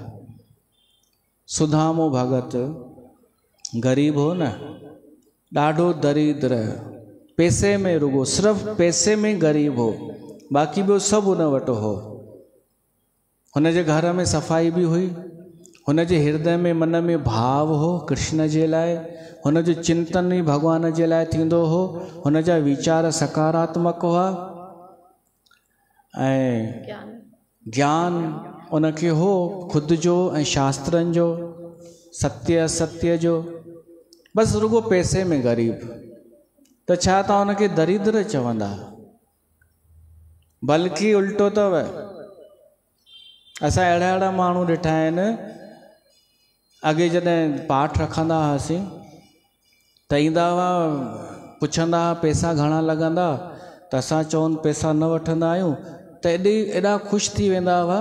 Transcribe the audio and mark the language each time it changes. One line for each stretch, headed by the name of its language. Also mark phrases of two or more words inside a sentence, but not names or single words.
Sindhi: सुदामो भगत ग़रीब हो न, ॾाढो दरिद्र, पैसे में रुगो सिर्फ़ पैसे में गरीब हो, बाक़ी ॿियो सभु उन वटि हो। हुनजे घर में सफ़ाई बि हुई, हुनजे हृदय में मन में भाव हो कृष्ण जे लाइ, हुनजो चिंतन ई भॻवान जे लाइ थींदो हो, हुनजा वीचार सकारात्मक हुआ ऐं ज्ञान उनखे हो ख़ुदि जो ऐं शास्त्रनि जो, सत्य असत्य जो। बसि रुगो पैसे में ग़रीब, त छा तव्हां हुनखे दरिद्र चवंदा? बल्कि उल्टो अथव। असां अहिड़ा अहिड़ा माण्हू ॾिठा आहिनि, अॻे जॾहिं पाठ रखंदा हुआसीं त ईंदा हुआ, पुछंदा हुआ पैसा घणा लॻंदा, त असां चवनि पैसा न वठंदा आहियूं, त एॾा ख़ुशि थी वेंदा हुआ।